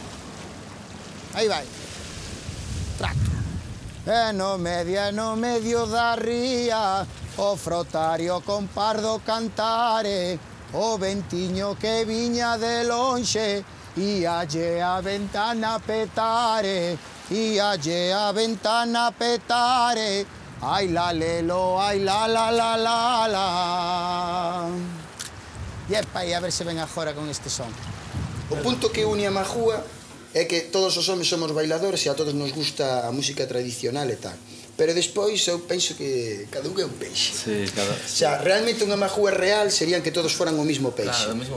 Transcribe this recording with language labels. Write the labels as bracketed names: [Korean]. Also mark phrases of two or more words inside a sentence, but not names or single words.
[Galician] Aí vai. Tracto. E no medio da ría, o frotario con pardo cantare, o ventiño que viña de lonxe, íalle a ventana petare, íalle a ventana petare, ai la lelo, ai la la la la la. E epa, e a ver se ven agora con este son. O punto que une a majúa é que todos os homes somos bailadores e a todos nos gusta a música tradicional e tal. pero despois eu penso que cada un é un peixe. Sí, cada... [Spanish] O sea, [Galician] realmente unha majúa real serían que todos foran o mismo peixe. Claro, o mismo